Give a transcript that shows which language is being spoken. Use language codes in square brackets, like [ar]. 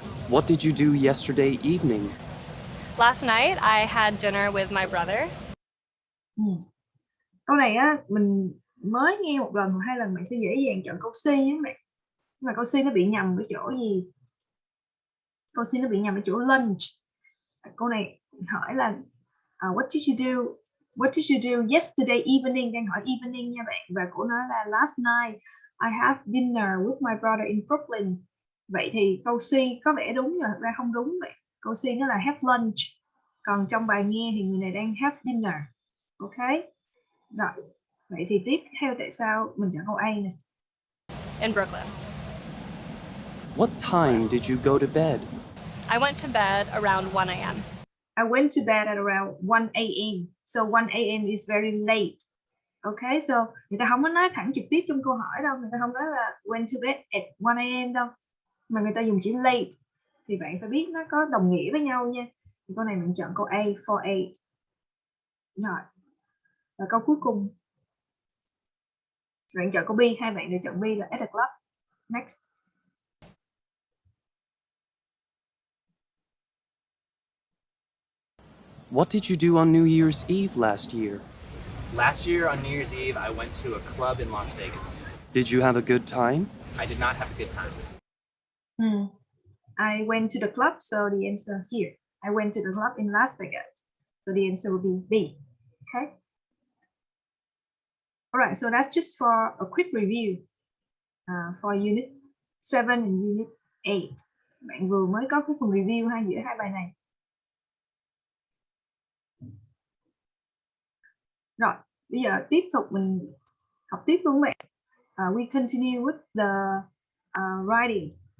[en] What did you do yesterday evening? Last night, I had dinner with my brother. [vi] Câu này á, mình mới nghe một lần hoặc hai lần bạn sẽ dễ dàng chọn câu C nhé bạn. Nhưng mà câu C nó bị nhầm ở chỗ gì? Câu C nó bị nhầm ở chỗ lunch. [en] Câu này hỏi là what did you do? What did you do yesterday evening? [vi] Đang hỏi evening nha bạn. Và cô nói là [en] last night I have dinner with my brother in Brooklyn. [vi] Vậy thì câu C có vẻ đúng nhưng mà thật ra không đúng vậy. Câu C nó là have lunch. Còn trong bài nghe thì người này đang have dinner. Ok. Rồi. Vậy thì tiếp theo tại sao mình chọn câu A này? [en] In Brooklyn. What time did you go to bed? I went to bed around 1 a.m. I went to bed at around 1 a.m. So 1 a.m. is very late. [vi] Okay, so người ta không có nói thẳng trực tiếp trong câu hỏi đâu, người ta không nói là [en] went to bed at 1 a.m. [vi] đâu, mà người ta dùng chữ late. Thì bạn phải biết nó có đồng nghĩa với nhau nha. Thì câu này mình chọn câu A for 8. Rồi. Và câu cuối cùng. Bạn chọn câu B, hai bạn đều chọn B là at the club. [en] Next. What did you do on New Year's Eve last year? Last year on New Year's Eve, I went to a club in Las Vegas. Did you have a good time? I did not have a good time. I went to the club, so the answer here. I went to the club in Las Vegas. So the answer will be B. Okay. All right, so that's just for a quick review for Unit 7 and Unit 8. [vi] Bạn vừa mới có cái phần review giữa hai bài này. Rồi, bây giờ tiếp tục mình học tiếp luôn bạn. [en] We continue with the writing.